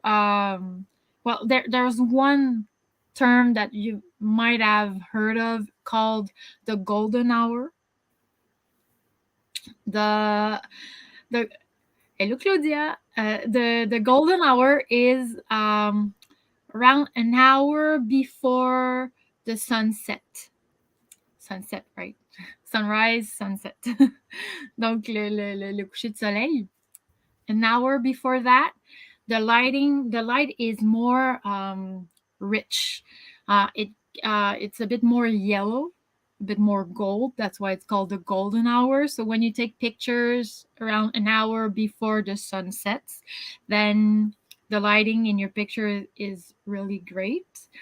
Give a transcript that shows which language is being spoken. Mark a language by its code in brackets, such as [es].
[en] Well, there's one term that you might have heard of called the golden hour. The the Hello Claudia. The golden hour is around an hour before the sunset. Sunset, right? Sunrise, sunset. [fr] Donc le coucher de soleil. [en] An hour before that, the light is more rich. It's a bit more yellow, a bit more gold. That's why it's called the golden hour. So when you take pictures around an hour before the sun sets, then the lighting in your picture is really great.